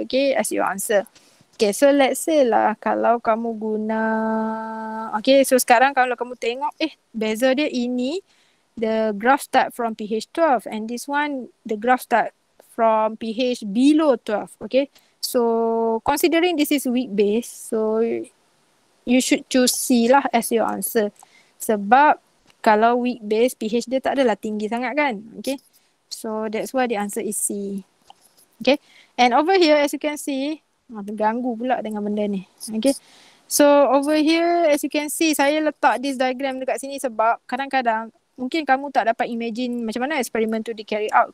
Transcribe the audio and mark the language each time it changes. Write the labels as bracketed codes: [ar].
[en] Okay, as your answer. Okay, so let's say lah [ms] kalau kamu guna, [en] okay, so [ms] sekarang kalau kamu tengok, beza dia ini, [en] the graph start from pH 12 and this one, the graph start from pH below 12, okay. So considering this is weak base, so you should choose C lah as your answer. [ms] Sebab kalau weak base, pH dia tak adalah tinggi sangat kan, okay. [en] So that's why the answer is C. Okay, and over here as you can see, [ms] terganggu pula dengan benda ni. [en] Okay. So over here as you can see, [ms] saya letak [en] this diagram [ms] dekat sini sebab kadang-kadang mungkin kamu tak dapat imagine macam mana eksperimen tu di carry out.